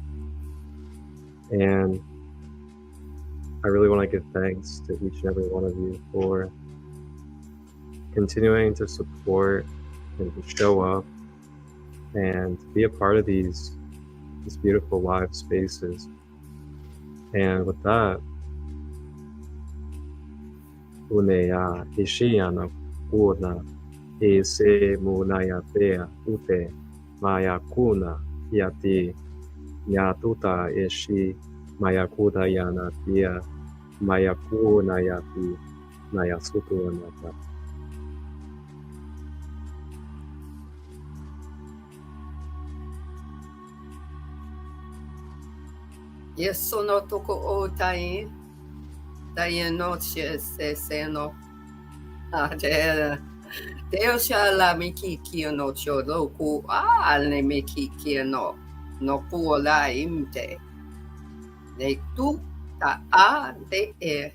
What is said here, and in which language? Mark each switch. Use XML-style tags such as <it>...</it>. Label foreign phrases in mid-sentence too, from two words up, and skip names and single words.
<en>And I really want to give thanks to each and every one of you for continuing to support and to show up and be a part of these beautiful live spaces. And with that, Unea Ishiana Una Ese Munaya Bea Ute Mayakuna Yati Yatuta Eshi Mayakuda Yana Pia Mayakuna Yati Nayasutuanata. Yes, sono toko o tai. Tai no se no. Deus la miki ki no chodo ku le miki ki no ku la imte. Ne tu ta de e.</en>